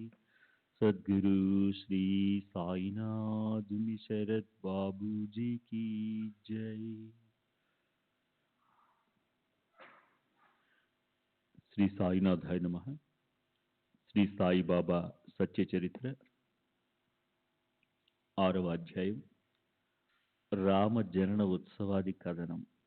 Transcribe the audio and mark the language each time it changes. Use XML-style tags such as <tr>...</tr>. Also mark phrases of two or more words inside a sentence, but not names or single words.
<hi>सद्गुरु श्री साईनाथ शरद बाबू जी की जय।</hi> <sa>శ్రీ సాయినాథాయ నమః.</sa> <te>శ్రీ సాయిబాబా సత్య చరిత్ర 6వ అధ్యాయం రామ జనన ఉత్సవాది కథనం.</te>